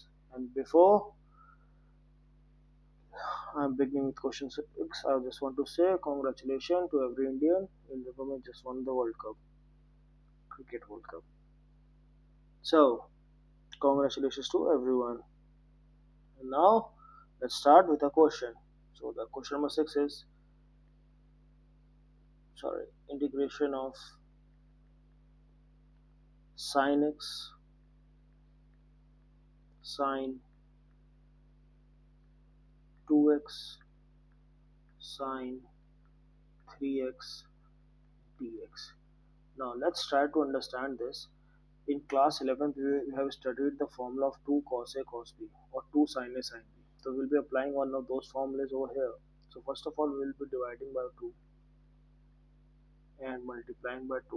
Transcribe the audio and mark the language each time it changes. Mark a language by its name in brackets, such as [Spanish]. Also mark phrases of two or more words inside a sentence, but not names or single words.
[English] And before I'm beginning with question 6, I just want to say congratulations to every Indian in the women just won the World Cup, Cricket World Cup. So congratulations to everyone. And now let's start with a question. So the question number 6 is integration of sin x sin 2x sin 3x dx. Now let's try to understand this. In class 11th we have studied the formula of 2 cos a cos b or 2 sin a sin b. So we'll be applying one of those formulas over here. So first of all we'll be dividing by 2 and multiplying by 2.